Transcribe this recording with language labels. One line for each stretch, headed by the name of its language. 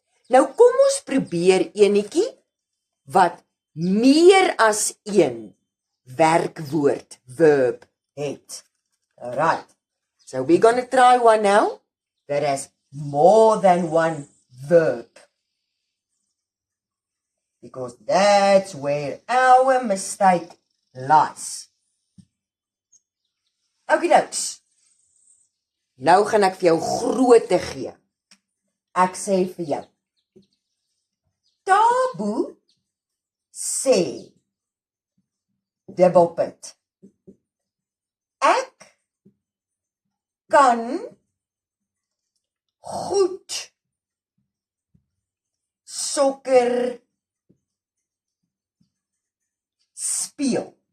Afrikaans: Nou kom ons probeer enetjie wat meer as een werkwoord, verb, het.
English: Alright. So we're going to try one now that has more than one verb. Because that's where our mistake lies. Okay, dokes.
Afrikaans: Nou gaan ek vir jou grootte gee. Ek sê vir jou. Taboe sê dubbelpunt. Ek kan goed sokker speel.